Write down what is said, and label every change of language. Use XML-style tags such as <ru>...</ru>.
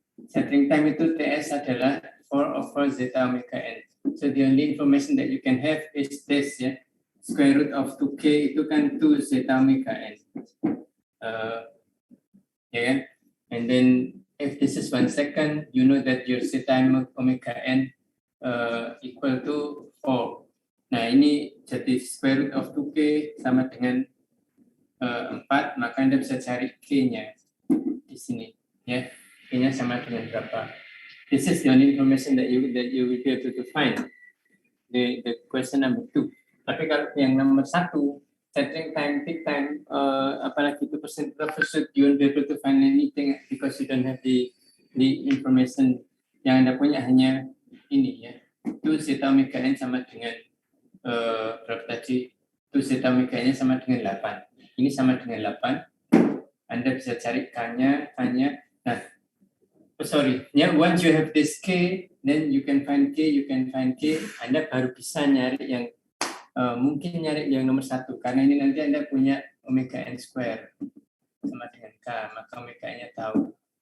<id>Setting time itu TS adalah 4 over zeta omega n.</id> <en>So the only information that you can have is this ya. Square root of 2K</en> <id>itu kan</id> <en>2 zeta omega n. Yeah, and then if this is 1 second, you know that your zeta omega n equal to 4.</en> <id>Nah, ini jadi square root of 2K sama dengan 4, maka Anda bisa cari K-nya di sini. Ya, K-nya sama dengan berapa.</id> <en>This is the only information that you will be able to find. The question number 2.</en> <id>Tapi kalau yang nomor 1, setting time, peak time, apalagi itu</id> <en>percent overshoot, you won't be able to find anything because you don't have the information.</en> <id>Yang Anda punya hanya ini ya. Itu zeta omega n sama dengan berapa tadi? Itu zeta omega n sama dengan 8. Ini sama dengan 8. Anda bisa cari K-nya.</id> <en>Nah, once you have this K, then you can find K.</en> <id>Anda baru bisa nyari yang mungkin nyari yang nomor 1 karena ini nanti Anda punya omega n square sama dengan K, maka omega n-nya tahu.</id>